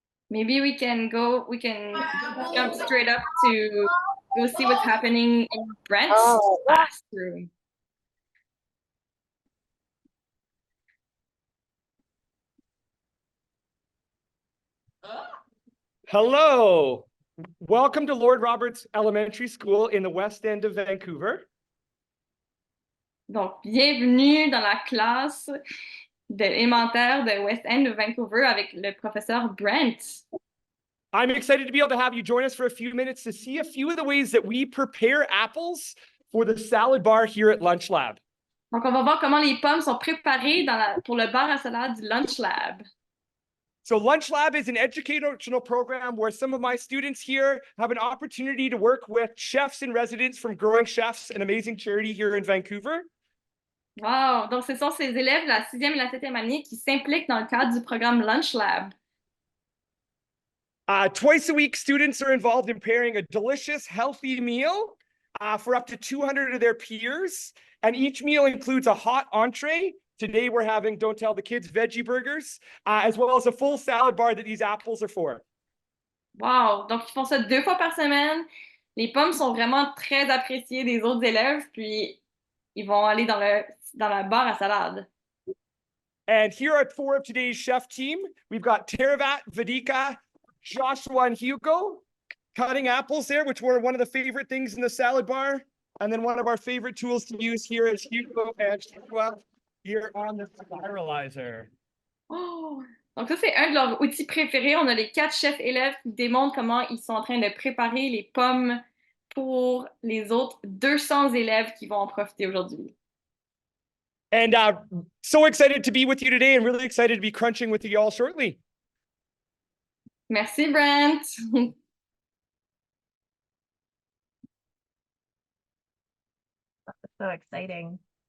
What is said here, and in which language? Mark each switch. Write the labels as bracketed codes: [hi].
[en] Maybe we can jump straight up to go see what's happening in Brent's classroom. Hello, welcome to Lord Roberts Elementary School in the West End of Vancouver. [fr] Donc, bienvenue dans la classe d'élémentaire de West End de Vancouver avec le professeur Brent. [en] I'm excited to be able to have you join us for a few minutes to see a few of the ways that we prepare apples for the salad bar here at Lunch Lab. [fr] Donc, on va voir comment les pommes sont préparées pour le bar à salade du Lunch Lab. [en] So Lunch Lab is an educational program where some of my students here have an opportunity to work with chefs in residence from Growing Chefs, an amazing charity here in Vancouver. Wow! [fr] Donc, ce sont ces élèves de la 6e et la 7e année qui s'impliquent dans le cadre du programme Lunch Lab. [en] Twice a week, students are involved in preparing a delicious, healthy meal for up to 200 of their peers. And each meal includes a hot entree. Today, we're having, don't tell the kids, veggie burgers, as well as a full salad bar that these apples are for. Wow! [fr] Donc, ils font ça 2 fois par semaine. Les pommes sont vraiment très appréciées des autres élèves, puis ils vont aller dans la bar à salade. [en] And here are 4 of today's chef team. We've got Teravat, Vedika, Joshua, and Hugo cutting apples there, which were one of the favorite things in the salad bar. And then one of our favorite tools to use here is Hugo and Joshua here on the spiralizer. Oh! [fr] Donc ça, c'est un de leurs outils préférés. On a les 4 chefs élèves qui démontrent comment ils sont en train de préparer les pommes pour les autres 200 élèves qui vont en profiter aujourd'hui. [en] And so excited to be with you today and really excited to be crunching with you all shortly. [fr] Merci, Brent. [en] So exciting.